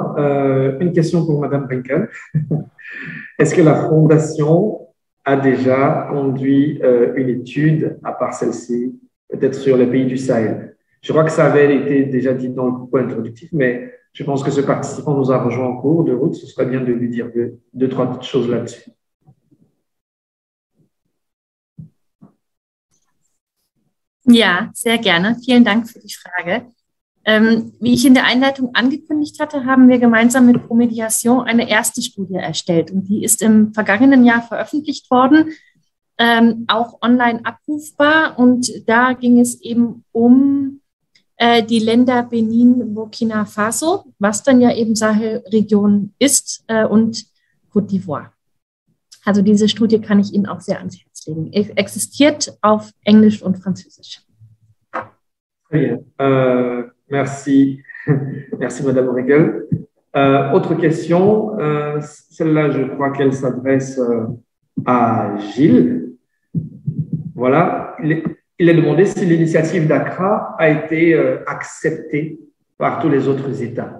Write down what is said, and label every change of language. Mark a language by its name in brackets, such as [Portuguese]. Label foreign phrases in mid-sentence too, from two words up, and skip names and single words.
[French] Une question pour Madame Brinkel. Est-ce que la Fondation a déjà conduit une étude, à part celle-ci, peut-être sur les pays du Sahel? Je crois que ça avait été déjà dit dans le point introductif, mais je pense que ce participant nous a rejoint en cours de route. Ce serait bien de lui dire deux, trois choses là-dessus. [German] Ja, sehr gerne. Vielen Dank für die Frage. Wie ich in der Einleitung angekündigt hatte, haben wir gemeinsam mit Promediation eine erste Studie erstellt und die ist im vergangenen Jahr veröffentlicht worden, auch online abrufbar, und da ging es eben um die Länder Benin, Burkina Faso, was dann ja eben Sahelregion ist, und Côte d'Ivoire. Also diese Studie kann ich Ihnen auch sehr ans Herz legen. Existiert auf Englisch und Französisch. [French] Très bien. Merci. Merci, Madame Regel. Autre question. Celle-là, je crois qu'elle s'adresse à Gilles. Voilà. Il est demandé si l'initiative d'Accra a été acceptée par tous les autres États.